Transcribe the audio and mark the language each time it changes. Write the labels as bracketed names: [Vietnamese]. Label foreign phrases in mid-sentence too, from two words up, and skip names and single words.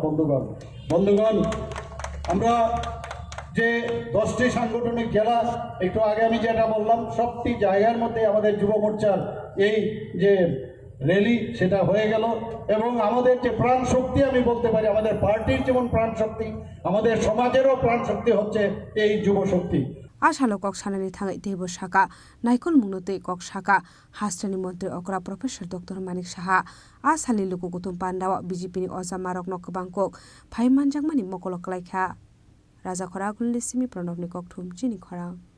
[Bangla] বন্ধুগণ, আমরা যে 10টি সাংগঠনিক জেলা, একটু আগে আমি যেটা বললাম, সবটি জায়গার মধ্যে আমাদের যুব মোর্চার এই যে র্যালি সেটা হয়ে গেল। এবং আমাদের যে প্রাণ শক্তি, আমি বলতে পারি আমাদের পার্টির যেমন প্রাণ শক্তি, আমাদের সমাজেরও প্রাণ শক্তি হচ্ছে এই যুব শক্তি। [Kok Borok] आशालो कक सानानै थाङै देबो साका नाइकल मुंगनोतै कक साका हास्टेनि मन्त्री अग्रा प्रोफेसर डक्टर मानिक शाह आसालि लुकु गुतुम पान्डावा बीजेपी नि अजा मारक नकबांकक फाइ मानजांमानि मकलक लायखा राजा खरा गुलनि सिमि प्रणबनि ककथुम चिनि खरां